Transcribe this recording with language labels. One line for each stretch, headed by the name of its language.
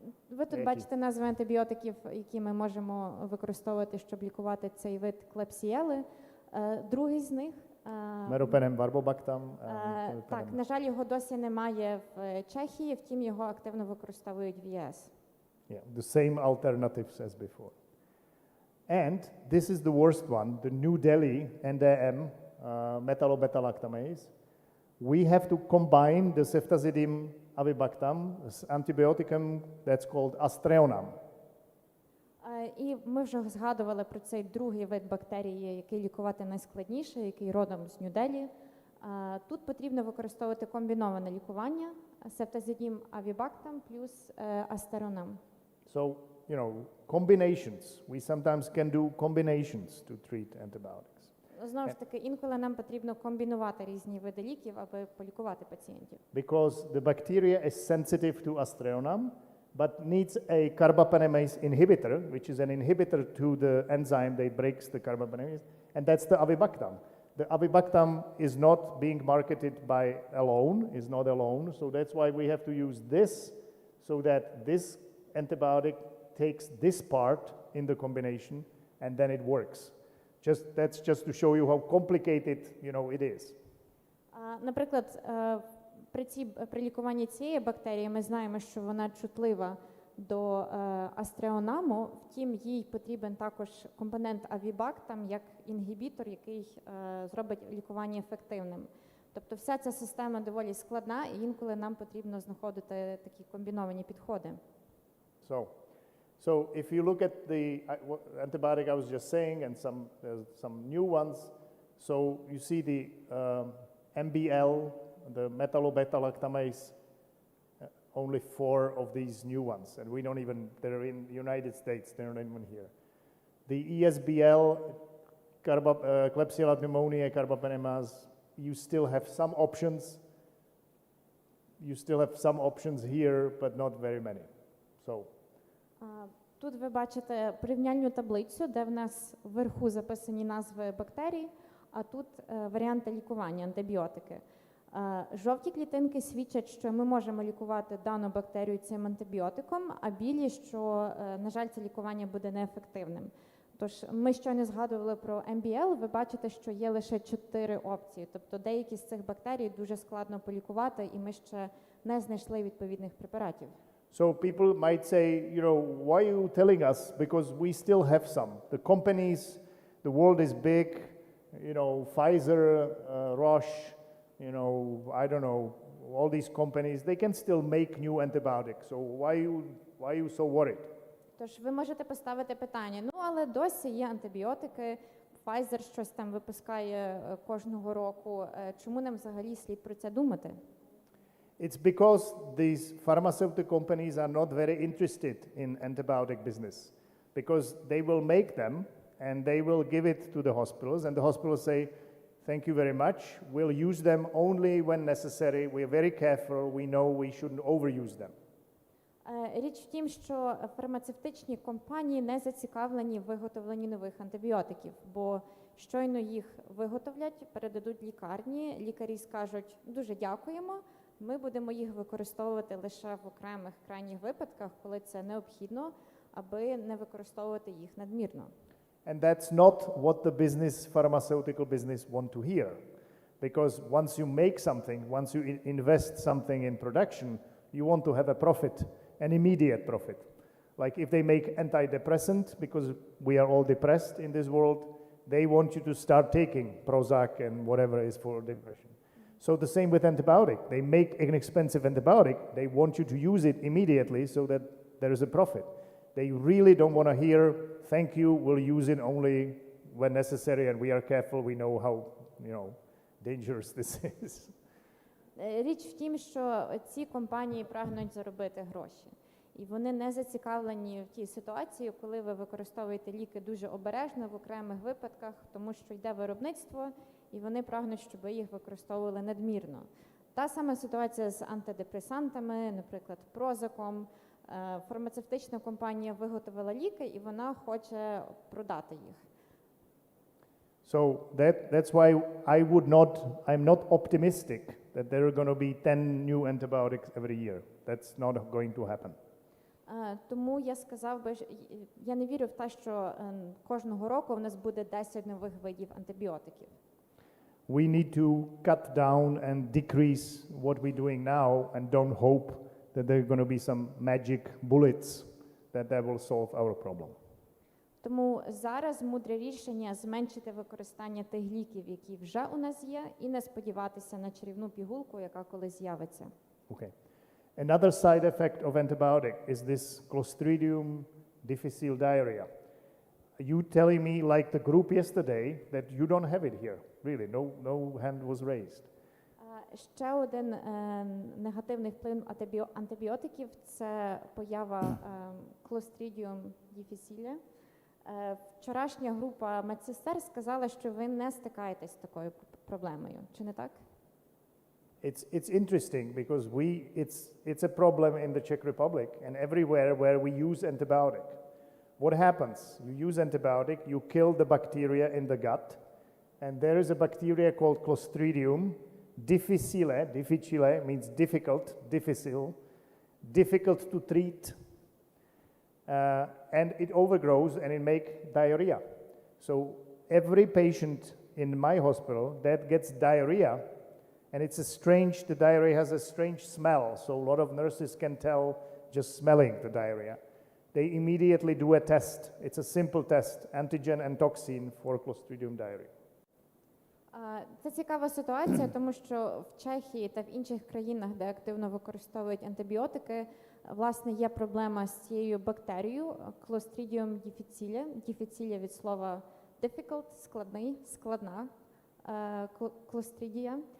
Ukrainian: Ви тут бачите назви антибіотиків, які ми можемо використовувати, щоб лікувати цей вид клепсіели. Другий з них Meropenem barbobactam. Так, на жаль, його досі немає в Чехії, втім його активно використовують в ЄС.
English: Yeah, the same alternatives as before. And this is the worst one, the New Delhi NDM, metallobeta-lactamase. We have to combine the ceftazidime avibactam, antibioticum that's called Astreonam.
Ukrainian: І ми вже згадували про цей другий вид бактерії, який лікувати найскладніше, який родом з Нью-Делі. Тут потрібно використовувати комбіноване лікування, ceftazidime avibactam плюс Astreonam.
English: So, combinations. We sometimes can do combinations to treat antibiotics.
Ukrainian: Знову ж таки, інколи нам потрібно комбінувати різні види ліків, аби полікувати пацієнтів.
English: Because the bacteria is sensitive to Astreonam, but needs a carbapenemase inhibitor, which is an inhibitor to the enzyme that breaks the carbapenemase, and that's the avibactam. The avibactam is not being marketed is not alone, so that's why we have to use this, so that this antibiotic takes this part in the combination, and then it works. That's just to show you how complicated, it is.
Ukrainian: Наприклад, при лікуванні цієї бактерії ми знаємо, що вона чутлива до астреонаму, втім їй потрібен також компонент авібактам як інгібітор, який зробить лікування ефективним. Тобто вся ця система доволі складна, і інколи нам потрібно знаходити такі комбіновані підходи.
English: So if you look at the antibiotic I was just saying and some new ones, so you see the MBL, the metallobeta-lactamase, only 4 of these new ones, and they're in the United States, they're not even here. The ESBL, Klebsiella pneumoniae carbapenemase, you still have some options. You still have some options here, but not very many.
Ukrainian: Тут ви бачите порівняльну таблицю, де в нас вверху записані назви бактерій, а тут варіанти лікування, антибіотики. Жовті клітинки свідчать, що ми можемо лікувати дану бактерію цим антибіотиком, а білі, що, на жаль, це лікування буде неефективним. Тож ми щойно згадували про MBL, ви бачите, що є лише 4 опції. Тобто деякі з цих бактерій дуже складно полікувати, і ми ще не знайшли відповідних препаратів.
English: So people might say, why are you telling us? Because we still have some. The companies, the world is big, Pfizer, Roche, I don't know, all these companies, they can still make new antibiotics. So why are you so worried?
Ukrainian: Тож ви можете поставити питання, але досі є антибіотики, Pfizer щось там випускає кожного року. Чому нам взагалі слід про це думати?
English: It's because these pharmaceutical companies are not very interested in antibiotic business, because they will make them and they will give it to the hospitals, and the hospitals say, thank you very much, we'll use them only when necessary, we're very careful, we know we shouldn't overuse them.
Ukrainian: Річ в тім, що фармацевтичні компанії не зацікавлені в виготовленні нових антибіотиків, бо щойно їх виготовлять, передадуть лікарні, лікарі скажуть, дуже дякуємо, ми будемо їх використовувати лише в окремих крайніх випадках, коли це необхідно, аби не використовувати їх надмірно.
English: And that's not what the pharmaceutical business want to hear. Because once you make something, once you invest something in production, you want to have a profit, an immediate profit. Like if they make antidepressant, because we are all depressed in this world, they want you to start taking Prozac and whatever is for depression. So the same with antibiotic. They make an expensive antibiotic, they want you to use it immediately so that there is a profit. They really don't want to hear, thank you, we'll use it only when necessary and we are careful, we know how, dangerous this is.
Ukrainian: Річ в тім, що ці компанії прагнуть заробити гроші. І вони не зацікавлені в тій ситуації, коли ви використовуєте ліки дуже обережно в окремих випадках, тому що йде виробництво, і вони прагнуть, щоб ви їх використовували надмірно. Та сама ситуація з антидепресантами, наприклад, Прозаком. Фармацевтична компанія виготовила ліки, і вона хоче продати їх.
English: So that's why I'm not optimistic that there are going to be 10 new antibiotics every year. That's not going to happen.
Ukrainian: Тому я сказав би, я не вірю в те, що кожного року в нас буде 10 нових видів антибіотиків.
English: We need to cut down and decrease what we're doing now and don't hope that there are going to be some magic bullets that will solve our problem.
Ukrainian: Тому зараз мудре рішення зменшити використання тих ліків, які вже у нас є, і не сподіватися на чарівну пігулку, яка колись з'явиться.
English: Okay. Another side effect of antibiotic is this Clostridium difficile diarrhea. You telling me, like the group yesterday, that you don't have it here. Really, no hand was raised.
Ukrainian: Ще один негативний вплив антибіотиків – це поява Clostridium difficile. Вчорашня група медсестер сказала, що ви не стикаєтесь з такою проблемою. Чи не так?
English: It's interesting because it's a problem in the Czech Republic and everywhere where we use antibiotic. What happens? You use antibiotic, you kill the bacteria in the gut, and there is a bacteria called Clostridium difficile means difficult, difficult to treat, and it overgrows and it makes diarrhea. So every patient in my hospital that gets diarrhea, and the diarrhea has a strange smell, so a lot of nurses can tell just smelling the diarrhea. They immediately do a test. It's a simple test, antigen and toxin for Clostridium diarrhea.
Ukrainian: Це цікава ситуація, тому що в Чехії та в інших країнах, де активно використовують антибіотики, власне, є проблема з цією бактерією Clostridium difficile. Difficile від слова difficult, складний, складна Clostridia.